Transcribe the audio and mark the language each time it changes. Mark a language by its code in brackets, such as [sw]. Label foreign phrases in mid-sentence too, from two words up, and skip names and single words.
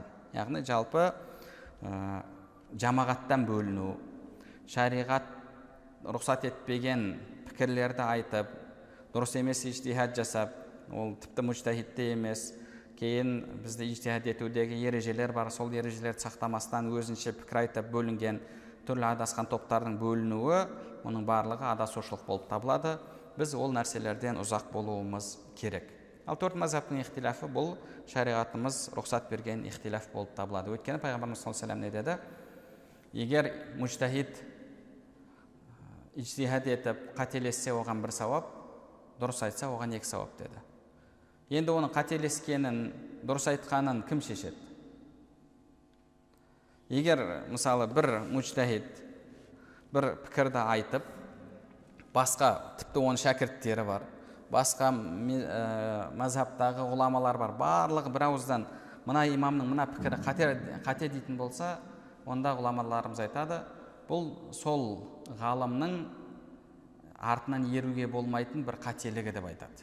[kk] Яғни жалпы жамағаттан бөліну, шариғат рұқсат етпеген пікірлерді айтып, дұрыс емес ижтихад жасап, ол тіпті мужтахидте емес, кейін бізді ижтихад етудегі ережелер бар, сол ережелерді сақтамастан өзінше пікір айтып бөлінген түрлі адасқан топтардың бөлінуі, оның барлығы адасушылық болып табылады. Біз ол нәрселерден ұзақ болуымыз керек. Ал төрт мазхабтың ихтилафы бұл шариғатымыз рұқсат берген ихтилаф болып табылады. Өйткені пайғамбарымыз [ar] صلى الله عليه وسلم [kk] не деді? Егер мужтахид ижтихад етіп қателессе, оған бір сауап, дұрыс айтса, оған екі сауап деді. Енді оның қателескенін, дұрыс айтқанын кім шешеді? Егер мысалы бір мужтахид бір пікірді айтып, басқа тіпті оның шәкірттері бар, басқа мазхабтағы ғұламалар бар, барлығы бір ауыздан мына имамның мына пікірі қате дейтін болса, онда ғұламаларымыз айтады, бұл сол ғалымның артынан еруге болмайтын бір қателігі деп айтады.